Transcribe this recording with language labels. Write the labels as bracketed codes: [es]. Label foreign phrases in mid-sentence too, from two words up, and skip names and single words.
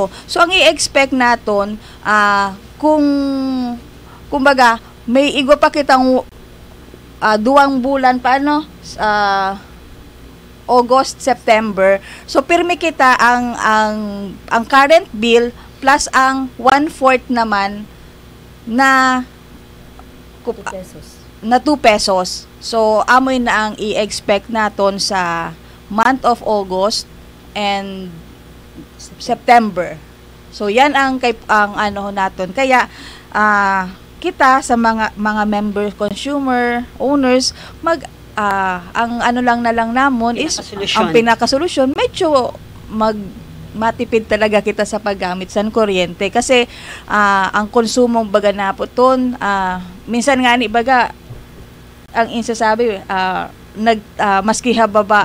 [bik] So ang i-expect naton kumbaga may igwa pa kitang 2 bulan pa August, September. So pirmi kita ang [en] current bill plus [bik] ang 1/4 naman na 2 pesos. Na 2 pesos. So amoy na ang i-expect naton sa [en] month of August and September. [bik] So yan ang ano naton. Kaya kita sa mga [en] member consumer owners [bik] ang ano lang na lang namon is ang pinakasolusyon medyo matipid talaga kita sa paggamit sa kuryente kasi ang konsumong baga na po ton minsan nga ni baga ang insasabi maski hababa